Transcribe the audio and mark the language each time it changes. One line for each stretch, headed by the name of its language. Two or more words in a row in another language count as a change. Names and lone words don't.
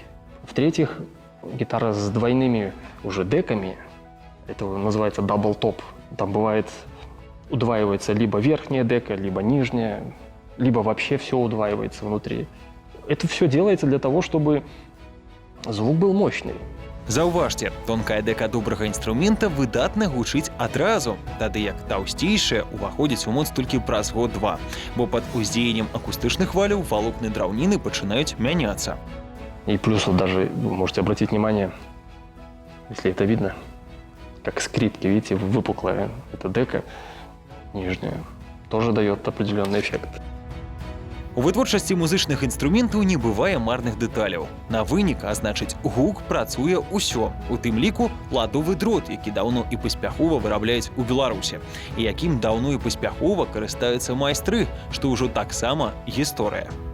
Russian: В-третьих, гитара с двойными уже деками, это называется дабл-топ. Там бывает, удваивается либо верхняя дека, либо нижняя, либо вообще все удваивается внутри. Это все делается для того, чтобы звук был мощный.
Belarusian: Заўважце, тонкая дека добрага інструмента выдатна гучыць адразу, тады як таўсцейшая уваходзіць у моц толькі праз год-два, бо пад уздзеяннем акустычных хваляў валокны драўніны пачынаюць мяняцца.
Russian: И плюс вот даже, вы можете обратить внимание, если это видно, как скрипки, видите, выпуклая эта дека нижняя, тоже дает определенный эффект.
Belarusian: У вытворчасці музычных інструментаў не бывае марных дэталяў. На вынік, а значыць, гук працуе ўсё, у тым ліку ладовы дрот, які даўно і паспяхова вырабляюць у Беларусі, і якім даўно і паспяхова карыстаюцца майстры, што ўжо таксама гісторыя.